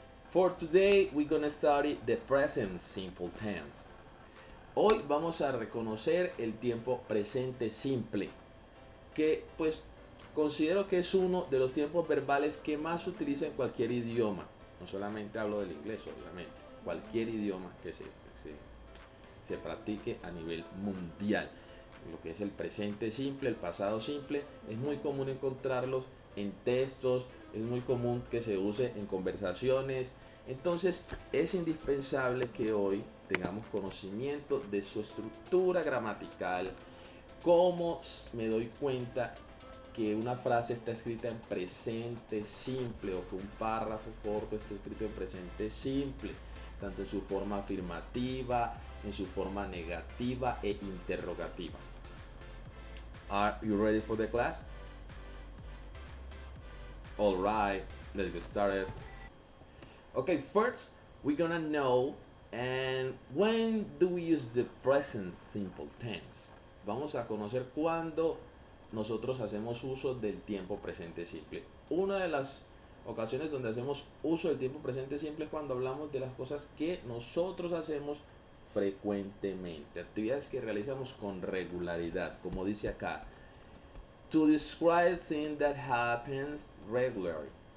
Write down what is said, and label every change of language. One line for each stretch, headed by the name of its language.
English: For today we're gonna study the present simple tense.
Spanish: Hoy vamos a reconocer el tiempo presente simple, que pues considero que es uno de los tiempos verbales que más se utiliza en cualquier idioma. No solamente hablo del inglés, obviamente, cualquier idioma que se practique a nivel mundial. Lo que es el presente simple, el pasado simple, es muy común encontrarlos en textos, es muy común que se use en conversaciones. Entonces es indispensable que hoy tengamos conocimiento de su estructura gramatical, cómo me doy cuenta que una frase está escrita en presente simple o que un párrafo corto está escrito en presente simple, tanto en su forma afirmativa, en su forma negativa e interrogativa.
English: Are you ready for the class? All right, let's get started. Okay, first we're gonna know and when do we use the present simple tense.
Spanish: Vamos a conocer cuándo nosotros hacemos uso del tiempo presente simple. Una de las ocasiones donde hacemos uso del tiempo presente simple es cuando hablamos de las cosas que nosotros hacemos frecuentemente, actividades que realizamos con regularidad, como dice acá,
English: to describe things that happens regularly.